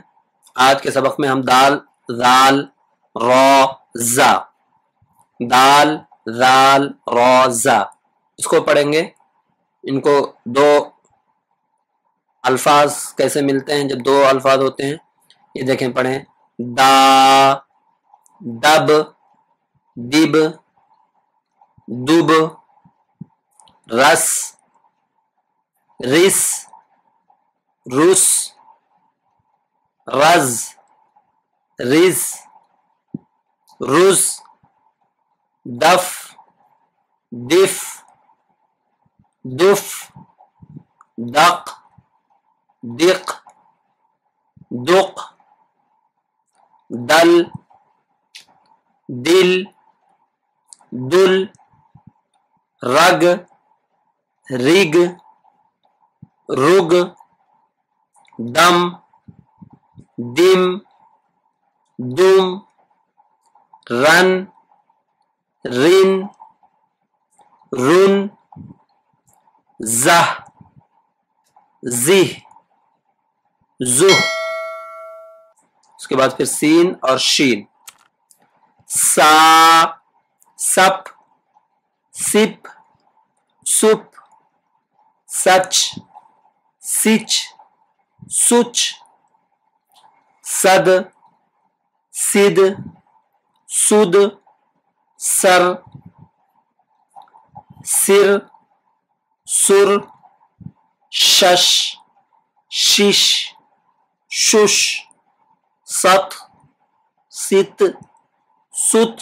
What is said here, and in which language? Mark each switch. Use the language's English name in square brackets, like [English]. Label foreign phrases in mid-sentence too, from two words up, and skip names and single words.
[Urdu] آج کے سبق میں ہم دال، ذال، را، زا، دال، ذال، را، زا اس کو پڑھیں گے۔ ان کو دو الفاظ کیسے ملتے ہیں جب دو الفاظ ہوتے ہیں، یہ دیکھیں پڑھیں۔ دا، دب، دب، دب، رس، رس، رس، رز، رز، رز، دف، دف، دف، دق، دق، دق، دل، دل، دل، رگ، رگ، رگ، دم، دم، دم، رن، رن، رن، زہ، زہ، زہ۔ اس کے بعد پھر سین اور شین۔ سا، سپ، سپ، سپ، سچ، سچ، سچ، صد، سد، سد، سر، سر، سر، شش، شش، شش، ست، ست، ست،